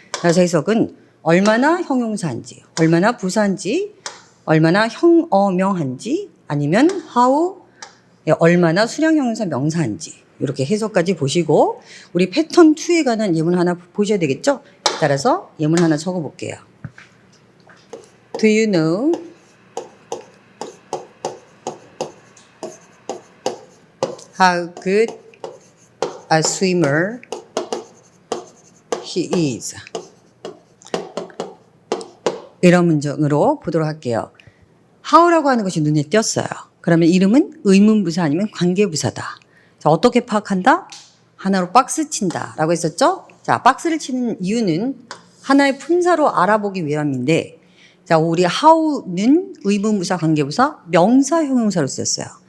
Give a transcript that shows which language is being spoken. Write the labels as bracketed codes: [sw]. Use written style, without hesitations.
[ko] 그래서 해석은 얼마나 형용사인지, 얼마나 부사인지, 얼마나 형어명한지, 아니면 how 얼마나 수량 형용사 명사인지 이렇게 해석까지 보시고 우리 패턴 2에 관한 예문 하나 보셔야 되겠죠? 따라서 예문 하나 적어볼게요. [en] Do you know how good a swimmer he is? [ko] 이런 문장으로 보도록 할게요. how라고 하는 것이 눈에 띄었어요. 그러면 이름은 의문부사 아니면 관계부사다. 자, 어떻게 파악한다? 하나로 박스 친다 라고 했었죠? 자, 박스를 치는 이유는 하나의 품사로 알아보기 위함인데 자, 우리 how는 의문부사, 관계부사, 명사, 형용사로 쓰였어요.